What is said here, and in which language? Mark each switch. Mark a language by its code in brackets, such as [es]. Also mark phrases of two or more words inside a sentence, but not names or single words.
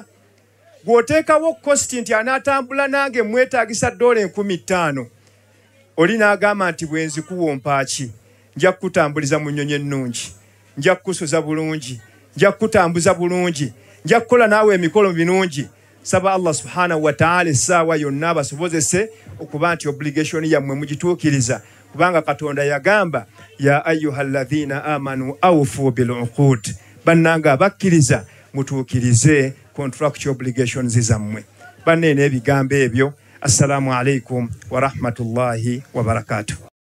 [lg] Bw'oteekawo kosti nti anaatambula nange mwetaagisa $50,000, oli n'agamba nti bwe nzikuwompa ki, nja kukutambuliza mu nnyonyi ennungi, nja kukusoza bulungi, nja kukutambuza bulungi, nja kukola naawe emikolo minungi. Saba Allah [ar] سبحانه وتعالى [lg] essaawa yonna abasobozese okuba nti obligation yammwe mugituukiriza, kubanga Katonda yagamba [ar] يا أيها الذين آمنوا أوفوا بالعقود, [lg] bannanga abakkiriza mutuukirize [en] contractual obligations [lg] zammwe. Banne n'ebigambo ebyo. [ar] السلام عليكم ورحمة الله وبركاته.